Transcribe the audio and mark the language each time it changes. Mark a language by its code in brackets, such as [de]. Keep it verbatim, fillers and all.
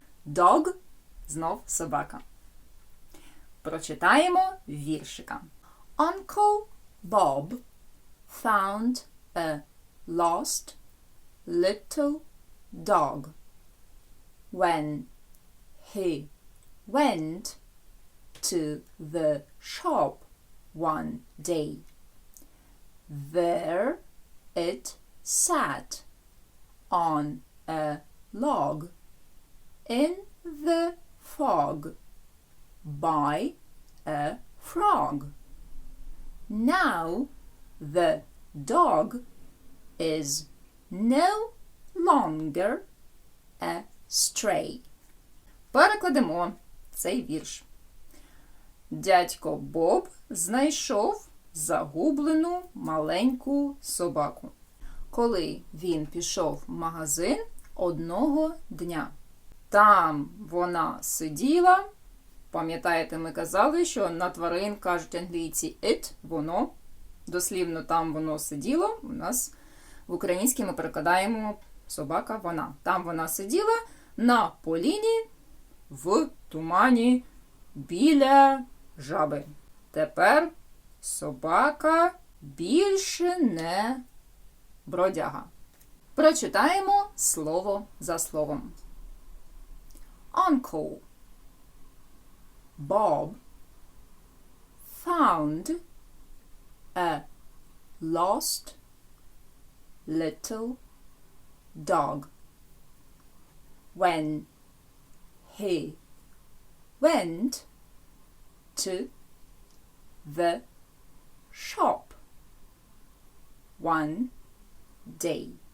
[uk] Dog – знов собака. Прочитаємо віршика. [en] Uncle Bob found a lost little dog. When he went to the shop one day, there it sat on a log in the fog by a frog. Now the dog is no longer a stray. [uk] Перекладемо цей вірш. Дядько Боб знайшов загублену маленьку собаку, коли він пішов в магазин одного дня. Там вона сиділа. Пам'ятаєте, ми казали, що на тварин кажуть англійці it, воно. Дослівно там воно сиділо. У нас в українській ми перекладаємо собака вона. Там вона сиділа на поліні в тумані біля жаби. Тепер собака більше не бродяга. Прочитаємо слово за словом. [en] Uncle Bob found a lost little dog. When he went to the shop one day,